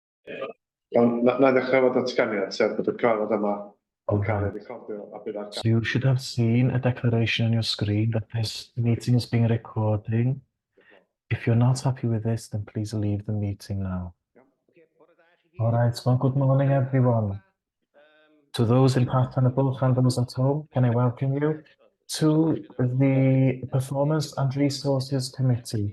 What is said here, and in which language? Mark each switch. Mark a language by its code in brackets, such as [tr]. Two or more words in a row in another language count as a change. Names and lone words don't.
[cy] Na i ddechrau efo datganiad, sef bod y cyfarfod yma yn cael ei [en] Alright. [cy] recordio a bydd ar [en] So you should have seen a declaration on your screen that this meeting is being recording. If you're not happy with this, then please leave the meeting now. All right, well, good morning, everyone. To those in Parthenable and those at home, can I welcome you to the Performance and Resources Committee.